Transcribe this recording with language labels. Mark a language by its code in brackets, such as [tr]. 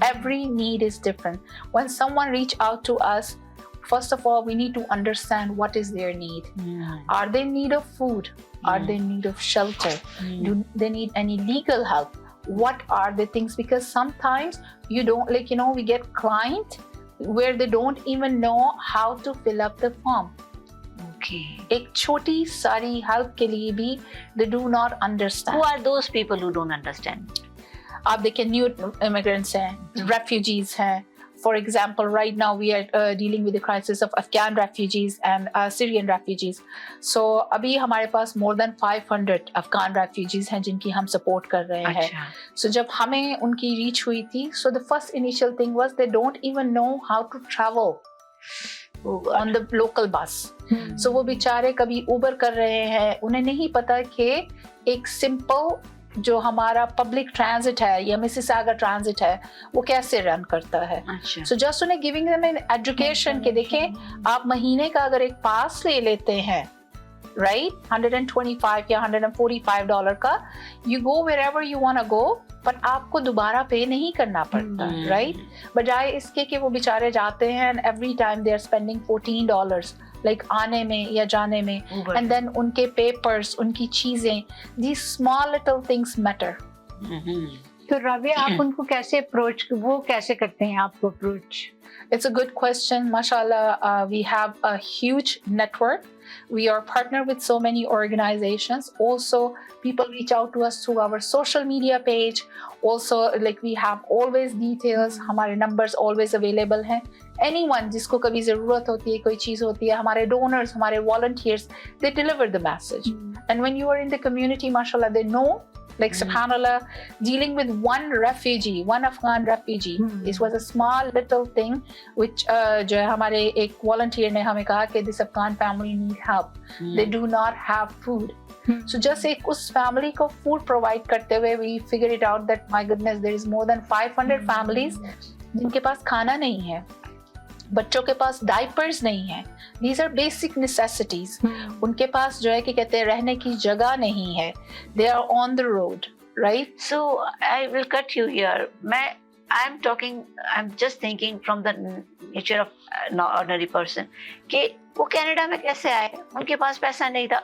[en] Every need is different. When someone reach out to us, first of all, we need to understand what is their need. Are they in need of food? Are they in need of shelter? Do they need any legal help? What are the things? Because sometimes you don't, like, you know, we get clients where they don't even know how to fill up the form. Okay. [hi] एक छोटी सारी help के लिए भी [en] they do not understand. Who are those people who don't understand? [hi] आप देखिए, new immigrants हैं, refugees हैं. [en] For example, right now we are dealing with the crisis of Afghan refugees and Syrian refugees. [hi] So अभी हमारे पास [en] more than 500 Afghan refugees [hi] हैं जिनकी हम support कर रहे हैं. [en] So [hi] जब हमें उनकी reach हुई थी, [en] so the first initial thing was they don't even know how to travel on the local bus. [hi] So वो बेचारे कभी Uber कर रहे हैं, उन्हें नहीं पता कि एक simple जो हमारा पब्लिक ट्रांजिट है या मिसिसागा ट्रांजिट है, वो कैसे रन करता है. सो जस्ट उन्हें [en] giving them an education [hi] के देखें, आप महीने का अगर एक पास ले लेते हैं, राइट, $125 या $145 का, [en] you go wherever you want to go, [hi] पर आपको दोबारा पे नहीं करना पड़ता, राइट. बजाय इसके कि वो बेचारे जाते हैं [en] and every time they are spending [hi] $14 like आने में या जाने में, एंड देन उनके पेपर्स, उनकी चीजें, [en] these small little things matter. [hi] तो राबिया आप उनको कैसे अप्रोच, वो कैसे करते हैं आपको approach? [en] It's a good question. MashaAllah, we have a huge network. We are partnered with so many organizations. Also, people reach out to us through our social media page. Also, like we have always details. [hi] हमारे numbers always available हैं. [en] Anyone जिसको कभी ज़रूरत होती है, कोई चीज़ होती है, हमारे donors, हमारे volunteers, they deliver the message. And when you are in the community, MashaAllah, they know. Like subhanallah, dealing with one refugee, one Afghan refugee, this was a small little thing which [hi] जो है हमारे एक volunteer ने हमें कहा कि [en] this Afghan family need help. They do not have food. So just [hi] एक उस family को food provide करते हुए [en] we figure it out that my goodness there is more than 500 families [hi] जिनके पास खाना नहीं है, [en] बच्चों के पास डाइपर्स नहीं है. These are basic necessities. [hi] उनके पास जो है कि कहते हैं रहने की जगह नहीं है. [en] They are on the road, right? So I will cut you here. I'm just thinking from the nature of an ordinary person [hi] कि वो कनाडा में कैसे आए, उनके पास पैसा नहीं था.